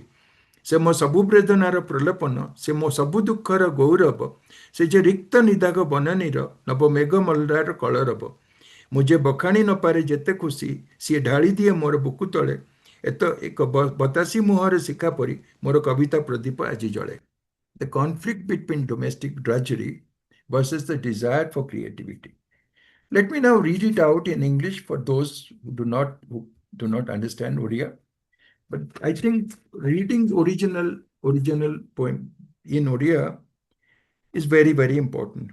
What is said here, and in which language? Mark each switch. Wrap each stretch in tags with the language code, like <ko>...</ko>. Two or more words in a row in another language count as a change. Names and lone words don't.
<or>ସେ ମୋ ସବୁ ବେଦନାର ପ୍ରଲୋପନ, ସେ ମୋ ସବୁ ଦୁଃଖର ଗୌରବ, ସେ ଯେ ରିକ୍ତ ନିଦାଘ ବନନୀର, ନବ ମେଘ ମଲ୍ଲାର କଳରବ। ମୁଁ ଯେ ବଖାଣି ନପାରେ ଯେତେ ଖୁସି, ସିଏ ଢାଳି ଦିଏ ମୋର ବୁକୁ ତଳେ, ଏତ ଏକ ବତାସୀ ମୁହଁର ଶିଖା ପରି, ମୋର କବିତା ପ୍ରଦୀପ ଆଜି ଜଳେ।</or> <en>The conflict between domestic drudgery versus the desire for creativity. Let me now read it out in English for those who do not understand Odia. But I think reading original poem in Odia is very, very important.</en>